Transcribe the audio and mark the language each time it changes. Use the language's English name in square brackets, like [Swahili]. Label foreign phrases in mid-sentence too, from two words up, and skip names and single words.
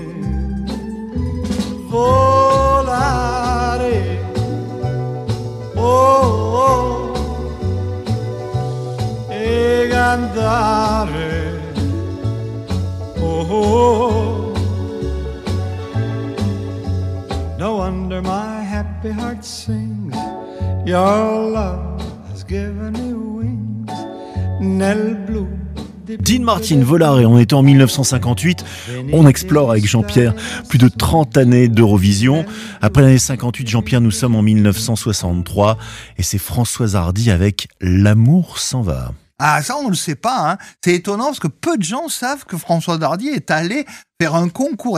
[Italian] Volare, oh, oh, e cantare, oh, oh. [English] No wonder my happy heart sings. Your love has given me wings. [Italian] Nel blu. [French] Dean Martin, Volare, on est en 1958, on explore avec Jean-Pierre plus de 30 années d'Eurovision. Après l'année 58, Jean-Pierre, nous sommes en 1963 et c'est Françoise Hardy avec L'amour s'en va. Ah, ça, on ne le sait pas, hein. C'est étonnant parce que peu de gens savent que Françoise Hardy est allée faire un concours.